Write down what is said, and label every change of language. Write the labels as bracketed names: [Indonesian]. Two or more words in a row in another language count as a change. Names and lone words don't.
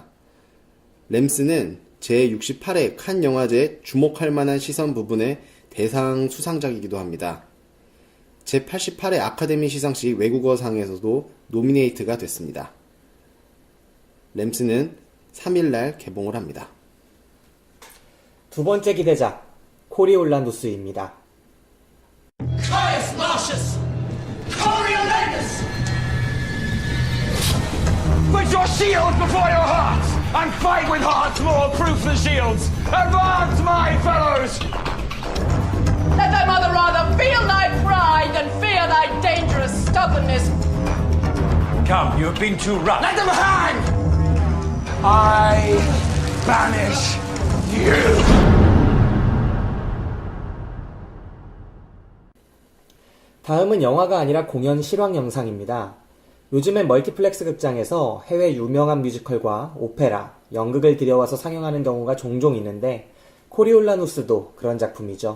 [Korean] 램스는 제68회 칸 영화제에 주목할 만한 시선 부분의 대상 수상작이기도 합니다. 제88회 아카데미 시상식 외국어상에서도 노미네이트가 됐습니다. 램스는 3일날 개봉을 합니다. 두 번째 기대작, 코리올라누스입니다. [English] Caius Marcius! Coriolanus! Put your shields before your hearts and fight with hearts more proof than shields! Advance, my fellows! Let thy mother rather feel thy pride than fear thy dangerous stubbornness. Come, you have been too rough. Let them hang! I banish you! [Korean] 다음은 영화가 아니라 공연 실황 영상입니다. 요즘엔 멀티플렉스 극장에서 해외 유명한 뮤지컬과 오페라, 연극을 들여와서 상영하는 경우가 종종 있는데 코리올라누스도 그런 작품이죠.